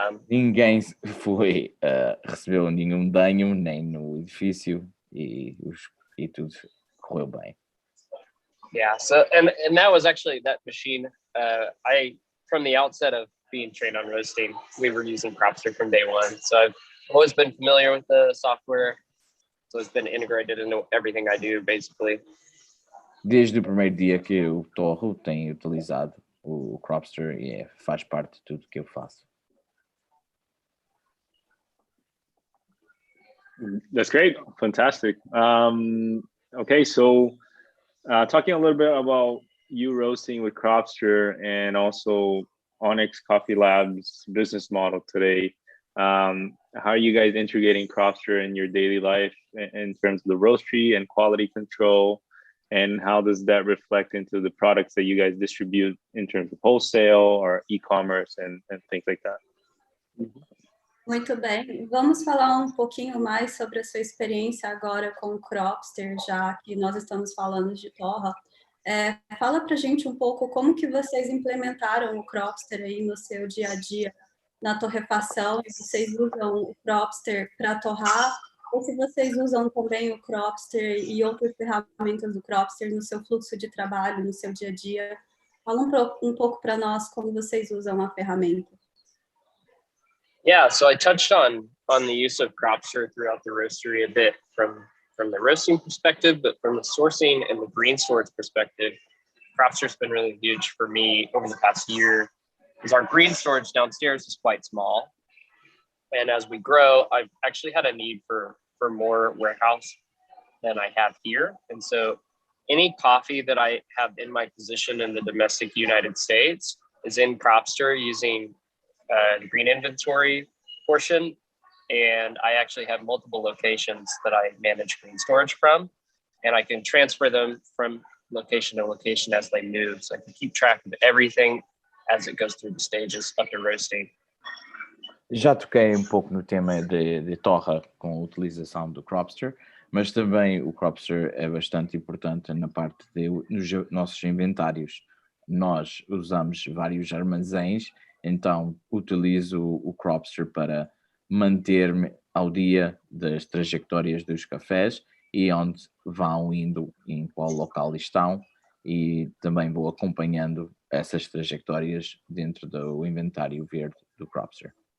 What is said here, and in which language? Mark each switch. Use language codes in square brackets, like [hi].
[pt] Ninguém recebeu nenhum dano nem no edifício e tudo correu bem. [en] Yeah, so and that was actually that machine. I from the outset of being trained on roasting, we were using Cropster from day one. So I've always been familiar with the software. So it's been integrated into everything I do, basically. [pt] Desde o primeiro dia que eu torro, tenho utilizado o Cropster e faz parte de tudo que eu faço. [en] That's great. Fantastic. Okay, so talking a little bit about you roasting with Cropster and also Onyx Coffee Lab's business model today. How are you guys integrating Cropster in your daily life in terms of the roastery and quality control? And how does that reflect into the products that you guys distribute in terms of wholesale or e-commerce and things like that? [pt] Muito bem. Vamos falar um pouquinho mais sobre a sua experiência agora com o Cropster, já que nós estamos falando de torra. Fala pra gente um pouco como que vocês implementaram o Cropster aí no seu dia a dia na torrefação, e vocês usam o Cropster para torrar, ou se vocês usam também o Cropster e outras ferramentas do Cropster no seu fluxo de trabalho, no seu dia a dia. Fala um pouco para nós como vocês usam a ferramenta. [en] Yeah, so I touched on the use of Cropster throughout the roastery a bit from the roasting perspective, but from the sourcing and the green storage perspective, Cropster's been really huge for me over the past year, because our green storage downstairs is quite small. And as we grow, I've actually had a need for more warehouse than I have here. And so any coffee that I have in my position in the domestic United States is in Cropster using the green inventory portion. And I actually have multiple locations that I manage green storage from, and I can transfer them from location to location as they move. So I can keep track of everything as it goes through the stages of the roasting. [pt] Já toquei um pouco no tema de torra com a utilização do Cropster, mas também o Cropster é bastante importante na parte dos nossos inventários. Nós usamos vários armazéns, então utilizo o Cropster para manter-me ao dia das trajetórias dos cafés e onde vão indo, em qual local estão, e também vou acompanhando essas trajetórias dentro do inventário verde do Cropster.